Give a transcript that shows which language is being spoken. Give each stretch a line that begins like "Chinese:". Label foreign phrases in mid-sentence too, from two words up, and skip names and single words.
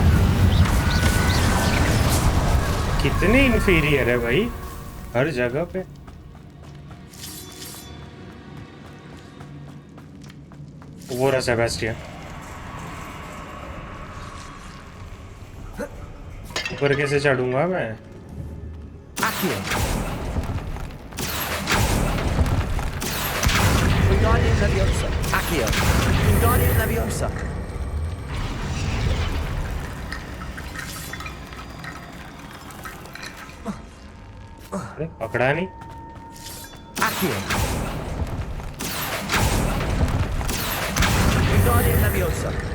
Hindi: कितने इन्फीरियर है भाई हर जगह पे। वो रहा सेबेस्टियन। ऊपर कैसे चढ़ूंगा मैं?
Latin: Accio. Wingardium Leviosa. Accio. Wingardium Leviosa.
Hindi: अरे पकड़ा नहीं।
Latin: Accio. Wingardium Leviosa.